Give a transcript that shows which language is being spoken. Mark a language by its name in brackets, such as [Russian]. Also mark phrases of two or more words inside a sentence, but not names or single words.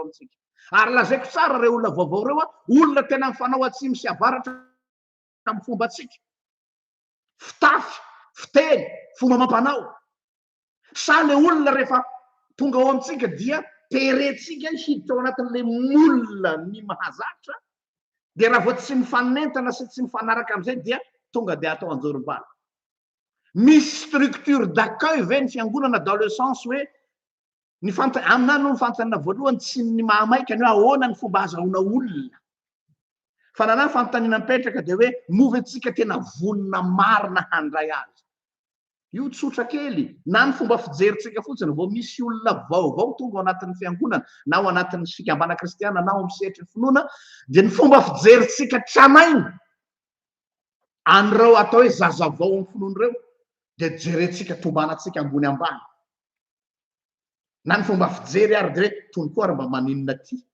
[Malagasy] amintsika ary lazaiko tsara reo olona vaovao reo a olona tena mifanao atsimy sy avaratra amin'ny fombatsika fitafy fiteny fomba mampanao sa le olona rehefa tonga ao amintsika dia teretsika hiditra ao anatin'le molona ny mahazatra de raha vo tsy mifanentana sy tsy mifanaraka am'izay dia tonga de atao anjorom-bala. Misy [French] structure d'accueil [Malagasy] ve ny fiangonana [French] dans le sens [Malagasy] hoe aminany no nyfantanana voalohany tsy ny mahamaikany hoe ahoana ny fomba azahoana olona fa nanany fanontaniana mipetraka de hoe move antsika tena vonona marina handray azy. Io tsotra kely na ny fomba fijeritsika fotsiny vao misy olona vaovao tonga ao anatin'ny fiangonana na ao anatin'ny fikambana kristiana na ao amin'ny sehatry ny finoana de ny fomba fijeritsika tranainy an'ireo atao hoe zazavao amin'ny finoana ireo de jerentsika tombanatsika ambony ambany na ny fomba fijery ary de hoe tony koa raha mba maninona ty